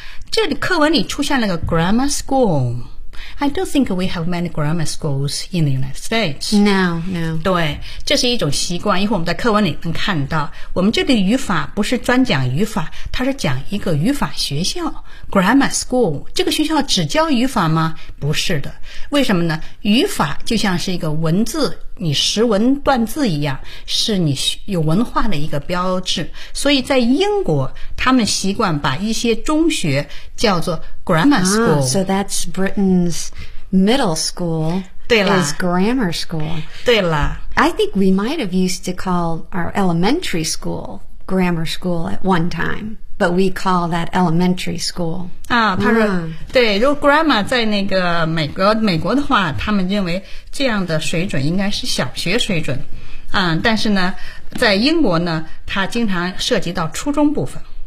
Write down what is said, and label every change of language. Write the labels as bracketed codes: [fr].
[zh] 这里课文里出现了个 [en] grammar school I don't think we have many grammar schools in the United States No [zh] 对这是一种习惯一会儿我们在课文里能看到我们这里语法不是专讲语法它是讲一个语法学校Grammar school, 这个学校只教语法吗？不是的。为什么呢？语法就像是一个文字你识文断字一样，是你有文化的一个标志。所以在英国，他们习惯把一些中学叫做 grammar school。 [en] Ah, so that's Britain's middle school. [zh] 对了 [en] ，is grammar school. [zh] 对了 [en] ，I think we might have used to call our elementary school grammar school at one time. But we call that elementary school. [zh] 啊，他说、嗯、对，如果 grammar 在那个美国的话，他们认为这样的水准应该是小学水准。嗯，但是呢，在英国呢，它经常涉及到初中部分。